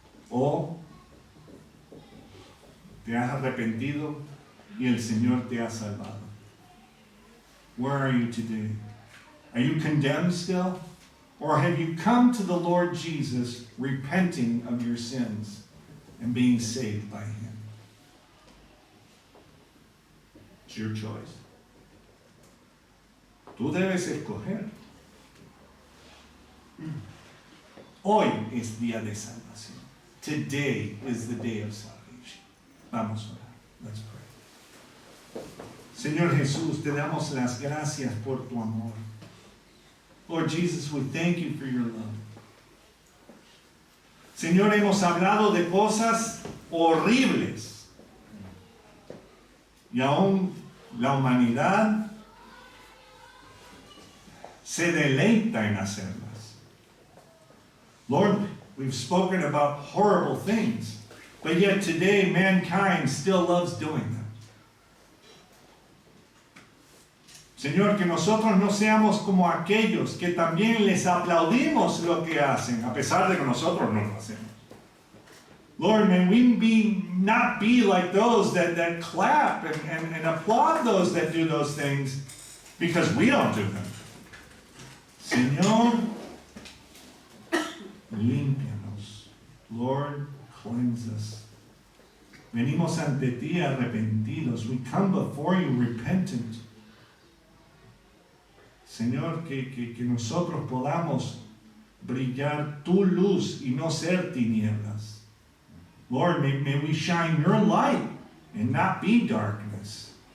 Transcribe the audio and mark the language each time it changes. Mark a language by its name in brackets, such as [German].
[Spanish] ¿O te has arrepentido y el Señor te ha salvado? [English] Where are you today? Are you condemned still? Or have you come to the Lord Jesus, repenting of your sins and being saved by him? It's your choice. [Spanish] Tú debes escoger. Hoy es día de salvación. [English] Today is the day of salvation. [Spanish] Vamos a orar. [English] Let's pray. [Spanish] Señor Jesús, te damos las gracias por tu amor. [English] Lord Jesus, we thank you for your love. [Spanish] Señor, hemos hablado de cosas horribles. Y aún la humanidad se deleita en hacerlas. [English] Lord, we've spoken about horrible things, but yet today mankind still loves doing them. [Spanish] Señor, que nosotros no seamos como aquellos que también les aplaudimos lo que hacen, a pesar de que nosotros no lo hacemos. [English] Lord, may we not be like those that clap and applaud those that do those things because we don't do them. [Spanish] Señor, límpianos. [English] Lord, cleanse us. [Spanish] Venimos ante ti arrepentidos. [English] We come before you repentant. [Spanish] Señor, que nosotros podamos brillar tu luz y no ser tinieblas. [English] Lord, may we shine your light and not be darkness.